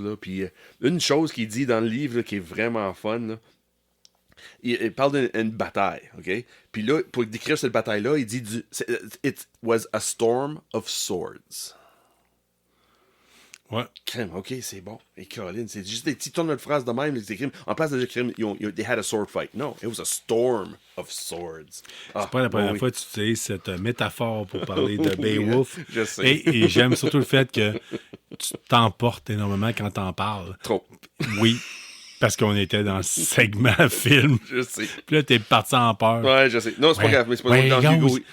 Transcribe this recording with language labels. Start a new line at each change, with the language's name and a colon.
French: Là, puis une chose qu'il dit dans le livre là, qui est vraiment fun, là, il parle d'une bataille, OK? Puis là, pour décrire cette bataille-là, il dit
English: It was a storm of swords.
French: Ouais. Crème, ok, c'est bon. Et Caroline, c'est juste des petits tours de phrase de même. C'est crime. En place de dire crime,
English: they had a sword fight. No, it was a storm of swords.
French: C'est pas la première fois que tu utilises cette métaphore pour parler de Beowulf. Je sais. Et j'aime surtout le fait que tu t'emportes énormément quand t'en parles. Trop. Oui. Parce qu'on était dans le segment film. Je sais. Puis là, t'es parti en peur. Ouais, je sais. Non, c'est pas grave, mais c'est pas dans Hugo.